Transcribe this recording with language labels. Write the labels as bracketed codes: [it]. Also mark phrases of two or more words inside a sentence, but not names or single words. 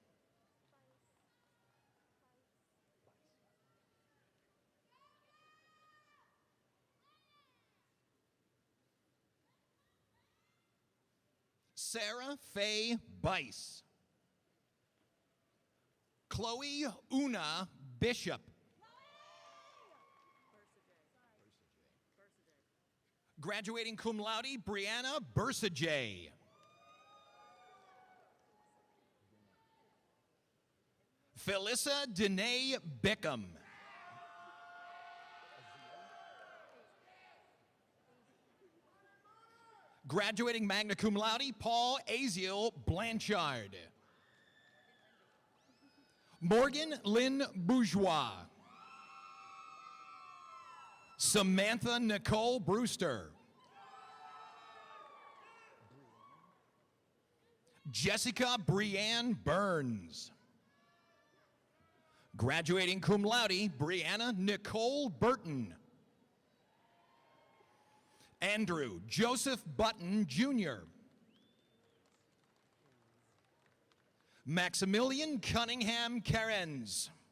[en] Sarah Faye Bice. Chloe Una Bishop. Graduating [la] cum laude, [en] Brianna Bursajay. Felissa Danae Bickham. Graduating [la] magna cum laude, [en] Paul Aziel Blanchard. Morgan Lynn Bourgeois. Samantha Nicole Brewster. Jessica Brianne Burns. Graduating [la] cum laude, [en] Brianna Nicole Burton. Andrew Joseph Button, Jr. Maximilian Cunningham Cairns.